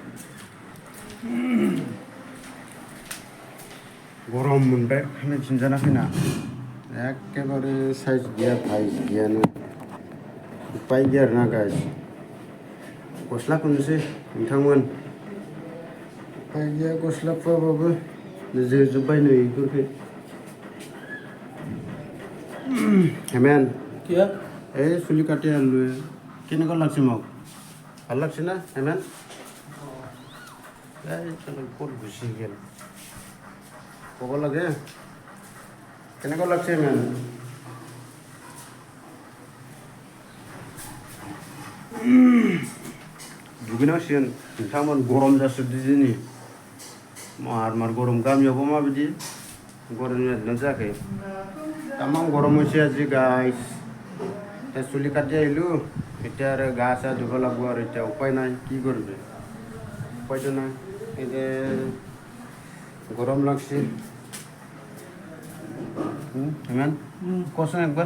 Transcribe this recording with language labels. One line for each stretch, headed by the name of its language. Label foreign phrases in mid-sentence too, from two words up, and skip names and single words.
Bodo: गरम मोनबाय खानाय सिनजाना फैना एखेबारे साइज गैया बाइस गैयानो उपाय गैया आरोना गाइस गस्ला खुनोसै नोंथांमोन उपाय गैया गस्ला खुवाबाबो जोजोब्बाय नै इफोरखै हेमेन
Assamese: কিয় এই চুলি কাটি আনিলোঁ কেনেকুৱা লাগছে মোক ভাল লাগছে না হেমেন এই ক'ত গুচি গ'ল ক'ব লাগে কেনেকুৱা লাগছে হেমেন
Bodo: दुगैनांसिगोन नोंथांमोन गरम जासोदो दिनै मार गरम गामियावबो माबायदि गरम जादोंना जायाखै तामाम गरम
Assamese: হৈছে আজি গাইছ এতিয়া চুলি কাটি আহিলোঁ এতিয়া আৰু গা চা ধুব লাগিব আৰু এতিয়া উপায় নাই কি কৰিবি উপায়তো নাই এতিয়া গৰম লাগছে হেমেন কচোন একবাৰ